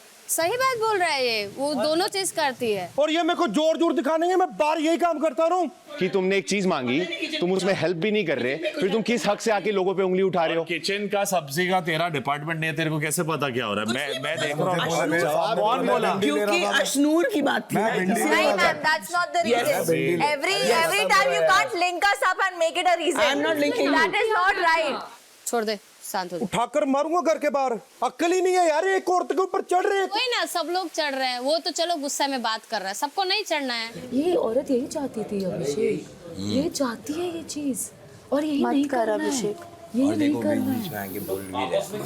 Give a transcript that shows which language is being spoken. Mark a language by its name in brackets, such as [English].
[Hindi] सही बात बोल रहा है ये, वो दोनों चीज करती है। और ये मेरे को जोर दिखाने के, मैं बार यही काम करता रहूं कि तुमने एक चीज मांगी, तुम उसमें हेल्प भी नहीं कर रहे, फिर तुम किस हक से आके लोगों पे उंगली उठा रहे हो? किचन का सब्जी का तेरा डिपार्टमेंट नहीं है, तेरे को कैसे पता क्या हो रहा है? मैं देख रहा हूँ। कौन बोला? क्योंकि अशनूर की बात थी। नहीं ma'am, [English] that's not the reason. Every time you can't link us up and make it a reason. I'm not linking you. That is not right. [Hindi] छोड़ दे, शांत हो जा। उठाकर मारूंगा घर के बाहर। अक्ल ही नहीं है यार, एक औरत के ऊपर चढ़ रहे हैं। कोई ना, सब लोग चढ़ रहे हैं, वो तो चलो गुस्से में बात कर रहा है, सबको नहीं चढ़ना है। ये औरत यही चाहती थी अभिषेक, ये चाहती है ये चीज, और यही नहीं कर अभिषेक, यही नहीं करना है।